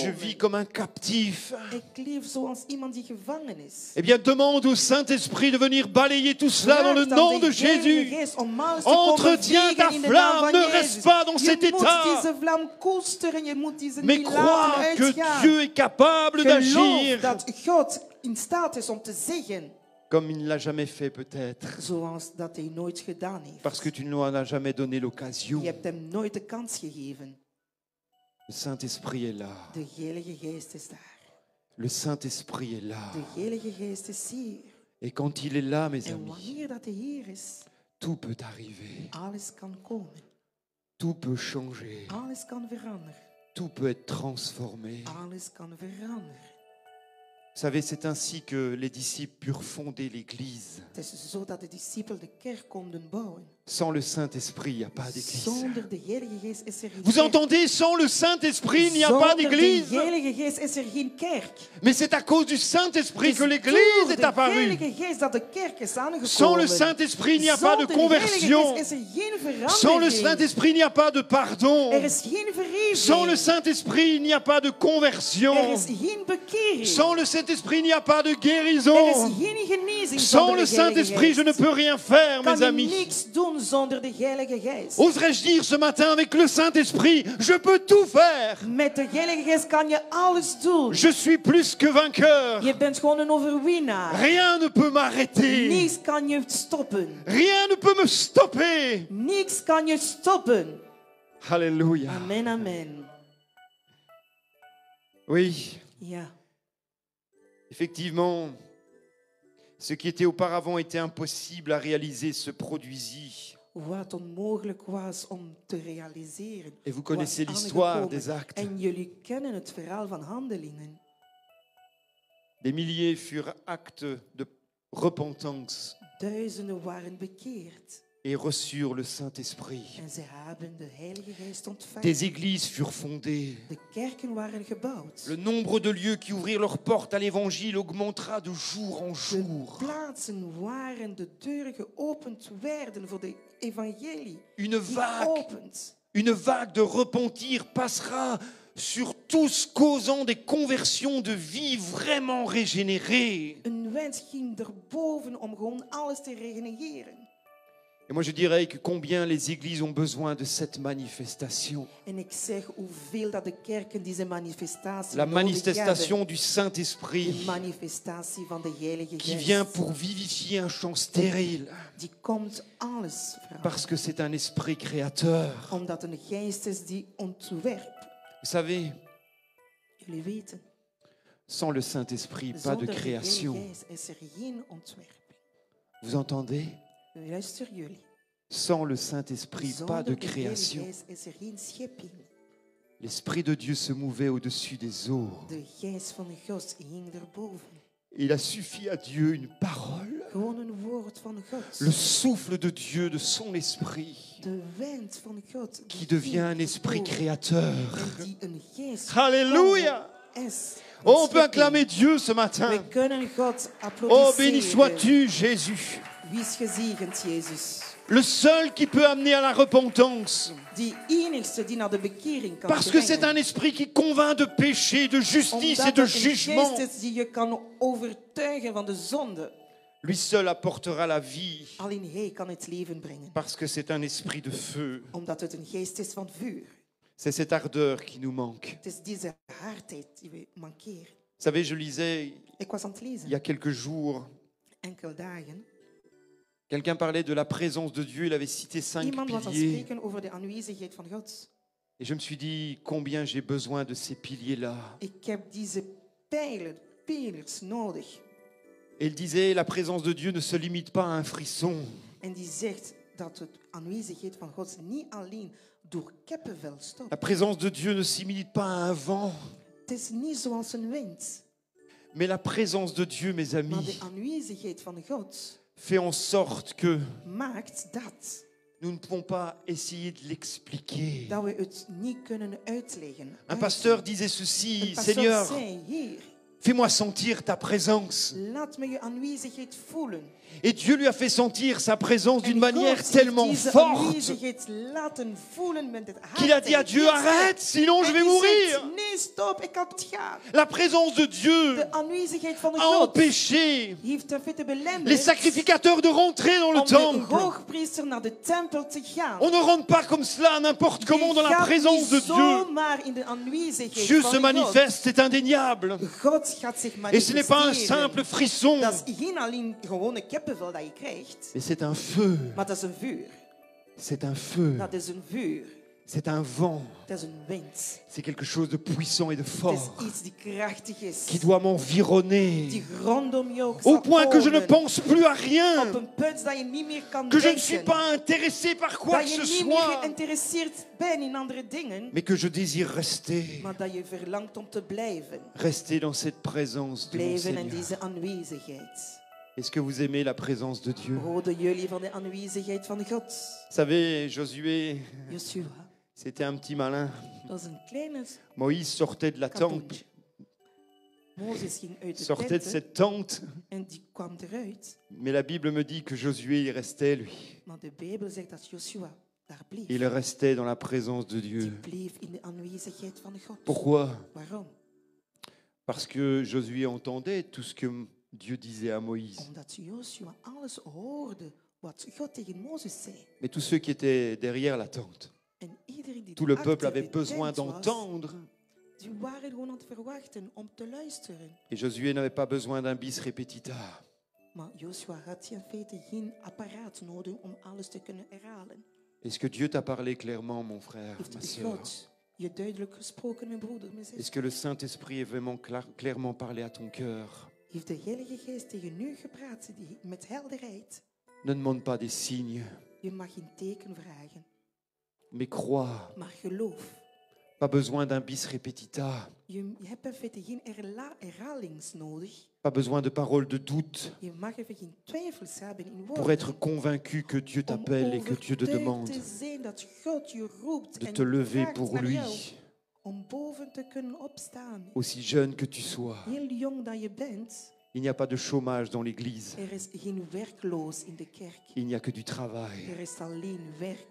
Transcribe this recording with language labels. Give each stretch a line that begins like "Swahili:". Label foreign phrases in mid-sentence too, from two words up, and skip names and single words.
French: Je vis comme un captif.
Dutch: Ik leef zoals iemand die gevangen is.
French: Eh bien, demande au Saint-Esprit de venir balayer tout cela dans le nom de Jésus.
Dutch: Entretiens ta flamme, ne reste pas dans cet état.
French: Mais crois que Dieu est capable
Dutch: Geloof
French: d'agir
Dutch: dat God in staat is om te zeggen,
French: comme il ne l'a jamais fait peut-être.
Dutch: zoals dat hij nooit gedaan heeft.
French: Parce que tu ne lui en as jamais donné l'occasion.
Dutch: Je hebt hem nooit de kans gegeven.
French: Le Saint-Esprit est là.
Dutch: De Heilige Geest is daar.
French: Le Saint-Esprit est là.
Dutch: De Heilige Geest is hier.
French: Et quand il est là, mes
Dutch: En
French: amis,
Dutch: wanneer dat hij hier is,
French: tout peut arriver.
Dutch: alles kan komen.
French: Tout peut changer.
Dutch: Alles kan veranderen.
French: Tout peut être transformé.
Dutch: Alles kan veranderen.
French: Vous savez, c'est ainsi que les disciples purent fonder l'Église.
Dutch: Het is zo dat de discipelen de kerk konden bouwen.
French: Sans le Saint-Esprit, il n'y a pas d'Église.
Dutch: Zonder de Heilige Geest is er geen
French: Vous
Dutch: kerk.
French: entendez, sans le Saint-Esprit, il n'y a pas
Dutch: Zonder
French: d'Église.
Dutch: de Heilige Geest is er geen kerk.
French: Mais c'est à cause du Saint-Esprit que
Dutch: Het is
French: l'Église
Dutch: door
French: est
Dutch: de
French: apparue.
Dutch: Heilige Geest dat de kerk is aangekomen.
French: Sans le Saint-Esprit, il n'y a pas de
Dutch: Zonder de Heilige
French: conversion.
Dutch: Geest is er geen verandering.
French: Sans le Saint-Esprit, il n'y a pas de pardon.
Dutch: Er is geen vergeving.
French: Sans le Saint-Esprit, il n'y a pas de
Dutch: Er
French: conversion.
Dutch: is geen bekering.
French: Sans le Saint-Esprit, il n'y a pas de
Dutch: Er is
French: guérison.
Dutch: geen genezing
French: Sans
Dutch: zonder
French: le
Dutch: de Heilige
French: Saint-Esprit, je ne
Dutch: Geest.
French: peux rien faire,
Dutch: Kan
French: mes
Dutch: je
French: amis.
Dutch: niks doen zonder de Heilige Geest.
French: Oserais-je dire ce matin avec le Saint-Esprit, je peux tout faire.
Dutch: Met de Heilige Geest kan je alles doen.
French: Je suis plus que vainqueur.
Dutch: Je bent gewoon een overwinnaar.
French: Rien ne peut m'arrêter.
Dutch: Niks kan je stoppen.
French: Rien ne peut me stopper.
Dutch: Niks kan je stoppen.
French: Alléluia. Amen, amen. Oui,
Dutch: Ja,
French: effectivement, ce qui était auparavant était impossible à réaliser se produisit.
Dutch: wat onmogelijk was om te realiseren.
French: Et vous connaissez
Dutch: was
French: l'histoire
Dutch: aangekomen.
French: des actes.
Dutch: En jullie kennen het verhaal van handelingen.
French: Des milliers furent actes de repentance
Dutch: Duizenden waren bekeerd.
French: et reçurent le Saint-Esprit.
Dutch: En ze hebben de Heilige Geest ontvangen.
French: Des églises furent fondées.
Dutch: De kerken waren gebouwd.
French: Le nombre de lieux qui ouvrirent leurs portes à l'évangile augmentera de jour en
Dutch: De
French: jour.
Dutch: plaatsen waren de deuren geopend werden voor de evangelie.
French: Une
Dutch: Die
French: vague
Dutch: opent.
French: de repentir passera sur tous causant des conversions de vie vraiment régénérées.
Dutch: Een wens ging erboven om gewoon alles te regenereren.
French: Et moi je dirais que combien les églises ont besoin de cette manifestation.
Dutch: En ik zeg hoeveel dat de kerken deze manifestatie
French: La
Dutch: nodig
French: manifestation
Dutch: hebben.
French: du Saint-Esprit
Dutch: De manifestatie van de Heilige
French: qui
Dutch: Geest.
French: vient pour vivifier un champ stérile.
Dutch: Die komt alles veranderen.
French: Parce que c'est un esprit créateur.
Dutch: Omdat een geest is die ontwerpt.
French: Vous savez,
Dutch: Jullie weten,
French: sans le Saint-Esprit, pas de
Dutch: zonder de
French: création.
Dutch: Heilige Geest is er geen ontwerping.
French: Vous entendez?
Dutch: Luister jullie.
French: Sans le Saint-Esprit, pas de
Dutch: Zonder de Heilige
French: création.
Dutch: Geest is er geen schepping.
French: L'Esprit de Dieu se mouvait au-dessus des eaux.
Dutch: De geest van God hing erboven.
French: Il a suffi à Dieu une parole,
Dutch: Gewoon een woord van God.
French: le souffle de Dieu, de son esprit,
Dutch: De wind van God.
French: qui devient un esprit créateur.
Dutch: En die een geest
French: Alléluia!
Dutch: is.
French: Oh, on peut acclamer Dieu ce matin.
Dutch: We kunnen God
French: Oh,
Dutch: applaudisseren.
French: béni sois-tu, Jésus.
Dutch: Wie is gezegend, Jezus?
French: Le seul qui peut amener à la repentance.
Dutch: Die enigste die naar de bekering kan
French: Parce que c'est un
Dutch: brengen.
French: esprit qui convainc de péché, de justice et
Dutch: Omdat
French: de
Dutch: het een
French: jugement.
Dutch: geest is die je kan overtuigen van de zonde.
French: Lui seul apportera la vie.
Dutch: Alleen hij kan het leven brengen.
French: Parce que c'est un esprit de feu.
Dutch: Omdat het een geest is van vuur.
French: C'est cette ardeur qui nous manque.
Dutch: Het is deze hardheid die we mankeren.
French: Vous savez, je lisais
Dutch: Ik was aan het lezen.
French: il y a quelques jours,
Dutch: Enkele dagen.
French: quelqu'un parlait de la présence de Dieu, il avait cité 5
Dutch: Iemand was aan het
French: piliers.
Dutch: spreken over de aanwezigheid van God.
French: Et je me suis dit combien j'ai besoin de ces piliers-là.
Dutch: Ik heb deze pijlers nodig.
French: Et il disait, la présence de Dieu ne se limite pas à un frisson.
Dutch: En die zegt dat de aanwezigheid van God niet alleen door kippenvel stopt.
French: La présence de Dieu ne s'imite pas à un vent.
Dutch: Het is niet zoals een wind.
French: Mais la présence de Dieu, mes
Dutch: Maar de
French: amis,
Dutch: aanwezigheid van God
French: fait en sorte que
Dutch: maakt dat
French: nous ne pouvons pas essayer de l'expliquer.
Dutch: dat we het niet kunnen uitleggen.
French: Un pasteur disait ceci,
Dutch: Een pastor
French: Seigneur,
Dutch: zei, Heer,
French: fais-moi sentir ta présence.
Dutch: laat me je aanwezigheid voelen.
French: Et Dieu lui a fait sentir sa présence d'une
Dutch: En
French: manière
Dutch: God heeft
French: tellement
Dutch: deze
French: forte
Dutch: aanwezigheid laten voelen met het
French: qu'il a dit à Dieu, arrête, sinon je vais mourir.
Dutch: Nee, stop, ik kan het gaan.
French: La présence de Dieu
Dutch: De aanwezigheid van de
French: a
Dutch: God
French: empêché
Dutch: heeft in feite belemmerd
French: les sacrificateurs de rentrer dans le
Dutch: om de
French: temple.
Dutch: hoogpriester naar de tempel te gaan.
French: On ne rentre pas comme cela n'importe comment dans la
Dutch: gaat
French: présence
Dutch: niet
French: de Dieu.
Dutch: zomaar in de aanwezigheid
French: Dieu
Dutch: van
French: se
Dutch: God.
French: manifeste, c'est indéniable.
Dutch: God gaat zich
French: Et ce n'est pas un
Dutch: manifesteren.
French: simple frisson,
Dutch: Dat is geen alleen gewone kippenvel dat je krijgt,
French: mais c'est un feu.
Dutch: maar dat is een vuur.
French: C'est un feu.
Dutch: Dat is een vuur.
French: C'est un vent.
Dutch: Dat is een wind.
French: C'est quelque chose de puissant et de
Dutch: Het
French: fort
Dutch: is iets die krachtig is.
French: qui doit m'environner
Dutch: Die rondom jou
French: au
Dutch: zal
French: point que je ne
Dutch: komen.
French: pense plus à
Dutch: Op
French: rien,
Dutch: een punt dat je niet meer kan
French: que je ne suis
Dutch: denken.
French: pas intéressé par quoi
Dutch: Dat
French: que
Dutch: je
French: ce
Dutch: niet meer
French: soit,
Dutch: geïnteresseerd bent in andere dingen.
French: mais que je désire rester,
Dutch: Maar dat je verlangt om te blijven.
French: rester dans cette présence de mon
Dutch: Blijven in
French: Seigneur.
Dutch: deze aanwezigheid.
French: Est-ce que vous aimez la présence de Dieu?
Dutch: Houden jullie van de aanwezigheid van God?
French: Vous savez, Josué,
Dutch: Joshua,
French: c'était un petit malin.
Dutch: dat is een kleine
French: Moïse sortait de la tente,
Dutch: kapoentje. Mozes ging uit de
French: sortait de
Dutch: tent
French: cette tente,
Dutch: en die kwam eruit.
French: mais la Bible me dit que Josué, il restait, lui.
Dutch: Maar de Bijbel zegt dat Joshua daar bleef.
French: Il restait dans la présence de
Dutch: Die
French: Dieu.
Dutch: bleef in de aanwezigheid van God.
French: Pourquoi?
Dutch: Waarom?
French: Parce que Josué entendait tout ce que Dieu disait à Moïse.
Dutch: Omdat Joshua alles hoorde wat God tegen Mozes zei.
French: Mais tous ceux qui étaient derrière la tente,
Dutch: En iedereen die
French: tout le
Dutch: achter
French: peuple avait
Dutch: de
French: besoin
Dutch: tent was,
French: d'entendre.
Dutch: die waren gewoon aan het verwachten om te luisteren.
French: Et Josué n'avait pas besoin d'un
Latin: bis repetita.
Dutch: Maar Joshua had in feite geen apparaat nodig om alles te kunnen herhalen.
French: Est-ce que Dieu t'a parlé clairement, mon frère, ma
Dutch: Heeft
French: sœur?
Dutch: God je duidelijk gesproken, mijn broeder, mijn zus?
French: Est-ce que le Saint-Esprit est vraiment clairement parlé à ton cœur?
Dutch: Heeft de Heilige Geest tegen u gepraat met helderheid?
French: Ne demande pas des signes,
Dutch: Je mag geen teken vragen,
French: mais crois.
Dutch: maar geloof.
French: Pas besoin d'un
Latin: bis repetita.
Dutch: Je hebt in feite geen herhalings nodig.
French: Pas besoin de paroles de doute
Dutch: Je mag even geen twijfels hebben in woorden.
French: pour être convaincu que Dieu t'appelle et que Dieu te demande
Dutch: te zijn dat God je roept
French: de
Dutch: en
French: te lever
Dutch: vraagt
French: pour
Dutch: naar
French: lui,
Dutch: jou om boven te kunnen opstaan.
French: aussi jeune que tu sois.
Dutch: Heel jong dat je bent,
French: Il n'y a pas de chômage dans l'Église.
Dutch: er is geen werkloos in de kerk.
French: Il n'y a que du travail
Dutch: Er is alleen werk.